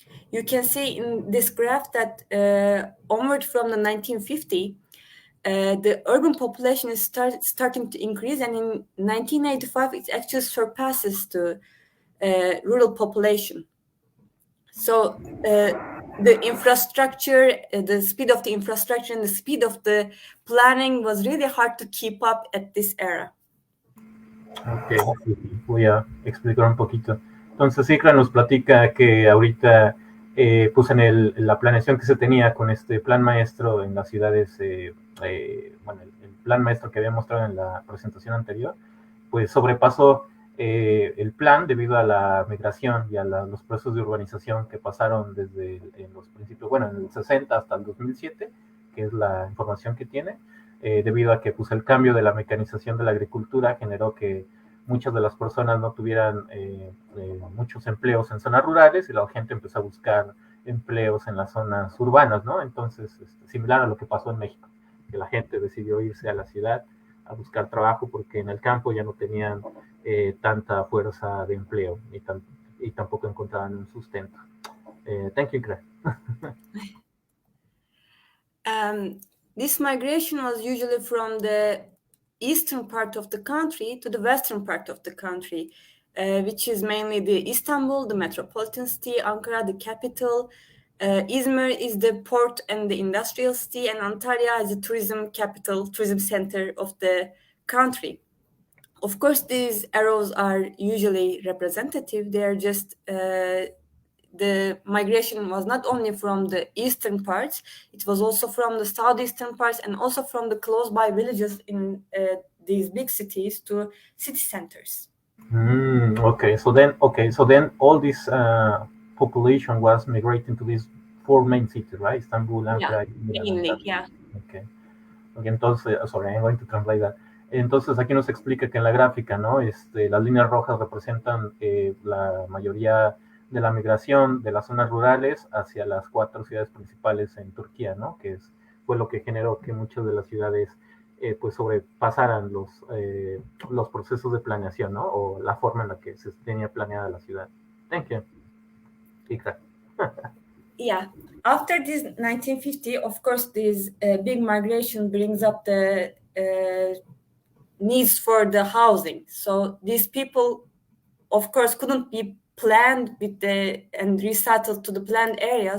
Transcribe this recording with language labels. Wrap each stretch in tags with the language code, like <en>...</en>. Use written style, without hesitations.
<en>You can see in this graph that onward from the 1950, the urban population is starting to increase, and in 1985 it actually surpasses the rural population. So the infrastructure, the speed of the infrastructure and the speed of the planning was really hard to keep up at this era.</en> <es>Ok, voy a explicar un poquito. Entonces, Ikra nos platica que ahorita, pues en la planeación que se tenía con este plan maestro en las ciudades, bueno, el plan maestro que había mostrado en la presentación anterior, pues sobrepasó el plan debido a la migración y a los procesos de urbanización que pasaron desde los principios, bueno, en el 60 hasta el 2007, que es la información que tiene. Debido a que pues, el cambio de la mecanización de la agricultura generó que muchas de las personas no tuvieran muchos empleos en zonas rurales, y la gente empezó a buscar empleos en las zonas urbanas, ¿no? Entonces, similar a lo que pasó en México, que la gente decidió irse a la ciudad a buscar trabajo porque en el campo ya no tenían tanta fuerza de empleo y tampoco encontraban un sustento.</es> <en>Thank you, Ikra. This migration was usually from the eastern part of the country to the western part of the country, which is mainly the Istanbul, the metropolitan city, Ankara, the capital. Izmir is the port and the industrial city, and Antalya is the tourism capital, tourism center of the country. Of course, these arrows are usually representative. They are just the migration was not only from the eastern parts, it was also from the southeastern parts, and also from the close by villages in these big cities to city centers. Okay, so then all this population was migrating to these four main cities, right? Istanbul, Ankara, mainly, yeah. Okay,</en> <es>entonces,</es> <en>sorry, I'm going to translate that.</en> <es>Entonces aquí nos explica que en la gráfica, ¿no? Las líneas rojas representan la mayoría de la migración de las zonas rurales hacia las 4 ciudades principales en Turquía, ¿no? Que fue lo que generó que muchas de las ciudades pues sobrepasaran los procesos de planeación, ¿no? O la forma en la que se tenía planeada la ciudad.</es> <en>Thank you. Ikra. Yeah. After this 1950, of course, this big migration brings up the needs for the housing. So these people, of course, couldn't be planned and resettled to the planned area.</en>